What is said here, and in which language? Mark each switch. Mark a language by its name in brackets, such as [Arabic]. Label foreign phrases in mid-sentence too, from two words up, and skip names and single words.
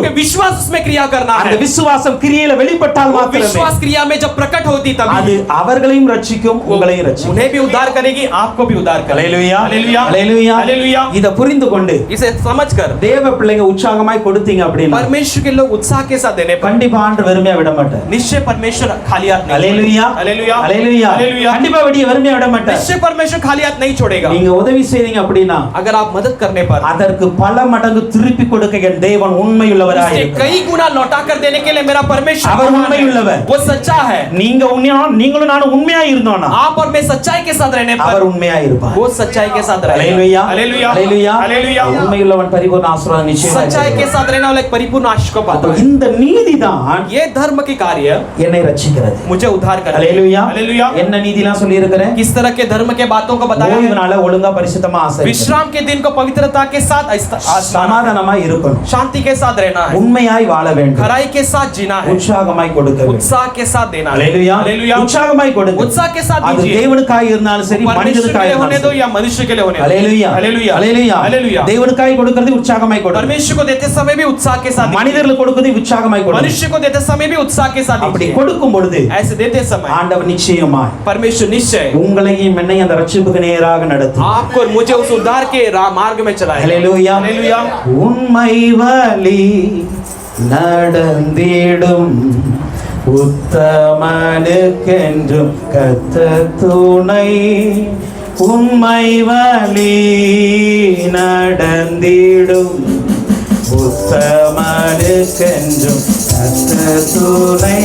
[Hindi] आपके विश्वास उसमें क्रिया करना [Tamil] அந்த [Hindi] है। [Tamil] விசுவாசம் கிரியையில வெளிப்பட்டால் [Hindi] वो [Tamil] மாத்திரமே [Hindi] विश्वास क्रिया में जब प्रकट होती [Tamil] அது [Hindi] तभी [Tamil] அவர்களையும் ரட்சிக்கும் உங்களையும் ரட்சிக்கும். [Hindi] उन्हें भी उद्धार करेगी, आपको भी उद्धार करेगी। [Tamil] அல்லேலூயா. [Hindi] हालेलुया। [Tamil] அல்லேலூயா. [Hindi] हालेलुया। [Tamil] இத புரிந்து கொண்டு [Hindi] इसे समझकर [Tamil] தேவ பிள்ளைங்க உற்சாகமாய் கொடுத்தீங்க அப்படின்னா [Hindi] परमेश्वर के लोग उत्साह के साथ देने पर [Tamil] கண்டிப்பா ஆண்டவர் வெறுமையா விட மாட்டார். [Hindi] निश्चय परमेश्वर खाली हाथ नहीं [Tamil] அல்லேலூயா. [Hindi] हालेलुया। [Tamil] அல்லேலூயா. [Hindi] हालेलुया। [Tamil] கண்டிப்பா வெறுமையா விட மாட்டார். [Hindi] निश्चय परमेश्वर खाली हाथ नहीं छोड़ेगा। [Tamil] நீங்க உதவி செய்றீங்க அப்படின்னா [Hindi] अगर आप मदद करने पर [Tamil] அதற்கு பல மடங்கு திருப்பி கொடுக்க என் தேவன் உண்மையுள்ளவராய் [Hindi] उससे [Tamil] இருக்கிறார். [Hindi] कई गुना लौटा कर देने के लिए मेरा परमेश्वर [Tamil] அவர் [Hindi] महान [Tamil] உண்மையுள்ளவர். [Hindi] है, वो सच्चा है। [Tamil] நீங்களும் நானும் உண்மையா இருந்தோம்னா [Hindi] आप और मैं सच्चाई के साथ रहने [Tamil] அவர் [Hindi] पर [Tamil] உண்மையா இருப்பார். [Hindi] वो सच्चाई के साथ रहेगा। [Tamil] அல்லேலூயா. [Hindi] हालेलुया। [Tamil] அல்லேலூயா. [Hindi] हालेलुया। [Tamil] உண்மையுள்ளவன் பரிபூர்ண ஆசீர்வாதம் நிச்சயமா [Hindi] सच्चाई के साथ रहना वाला एक परिपूर्ण आशीष को पाता है। [Tamil] இந்த நீதிதான் [Hindi] ये धर्म की कार्य [Tamil] என்னை ரட்சிக்கிறது. [Hindi] मुझे उद्धार कर [Tamil] அல்லேலூயா. [Hindi] हालेलुया। [Tamil] என்ன நீதிலாம் சொல்லி இருக்கிறேன்? [Hindi] किस तरह के धर्म के बातों को बताया है? [Tamil] ஓய்வுனால ஒழுங்கா பரிசுத்தமா ஆசரிக்கணும். [Hindi] विश्राम के दिन को पवित्रता के साथ [Tamil] சமாதானமா இருக்கணும். [Hindi] शांति के साथ रहना है, [Tamil] உண்மையாய் வாழ வேண்டும். [Hindi] खराई के साथ जीना है, [Tamil] உற்சாகமாய் கொடுக்க வேண்டும். [Hindi] उत्साह के साथ देना है। [Tamil] அல்லேலூயா. [Hindi] हालेलुया। [Tamil] உற்சாகமாய் கொடுங்க. [Hindi] उत्साह के साथ [Tamil] அது [Hindi] दीजिए, [Tamil] தேவனுக்காய் இருந்தாலும் சரி [Hindi] परमेश्वर के [Tamil] மனிதனுக்காய் [Hindi] लिए होने [Tamil] இருந்தாலும் [Hindi] दो [Tamil] சரி. [Hindi] या मनुष्य के लिए होने दो। [Tamil] அல்லேலூயா. [Hindi] हालेलुया। [Tamil] அல்லேலூயா. [Hindi] हालेलुया। [Tamil] தேவனுக்காய் கொடுக்கிறது உற்சாகமாய் கொடுங்க. [Hindi] परमेश्वर को देते समय भी उत्साह के साथ दीजिए, [Tamil] மனிதர்களுக்கு கொடுக்கிறது உற்சாகமாய் கொடுங்க. [Hindi] मनुष्य को देते समय भी उत्साह के साथ [Tamil] அப்படி [Hindi] दीजिए। [Tamil] கொடுக்கும் பொழுது [Hindi] ऐसे देते समय [Tamil] ஆண்டவர் நிச்சயமாய் [Hindi] परमेश्वर निश्चय [Tamil] உங்களையும் என்னையும் அந்த ரட்சிப்புக்கு நேராக நடத்தும். [Hindi] आपको और मुझे उस उद्धार के मार्ग में चलाएगा। [Tamil] அல்லேலூயா. [Hindi] हालेलुया। [Tamil] உண்மை வழி நடந்திடும் உத்தமனுக்கென்றும் கர்த்தர் துணை. உண்மை வழி நடந்திடும் உத்தமனுக்கென்றும் கர்த்தர் துணை.